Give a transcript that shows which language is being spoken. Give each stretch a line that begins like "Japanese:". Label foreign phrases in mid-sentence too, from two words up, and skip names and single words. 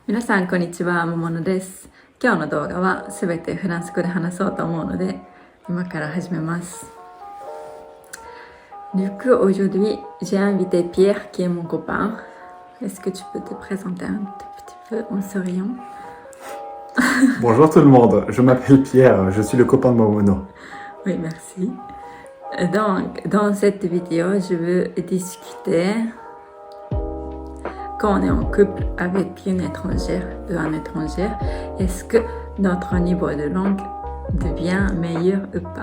Japanese: 皆さんこんにちは、もものです。今日の動画はすべてフランス語で話そうと思うので、今から始めます。
French: Du coup, aujourd'hui, j'ai invité Pierre qui est mon copain. Est-ce que tu peux te présenter un petit peu en souriant? Bonjour tout le monde, je m'appelle Pierre, je suis le copain de Momono. Oui, merci. Donc, dans cette vidéo, je veux discuter quand on est en couple avec une étrangère ou un étranger, est-ce que notre niveau de langue devient meilleur ou pas?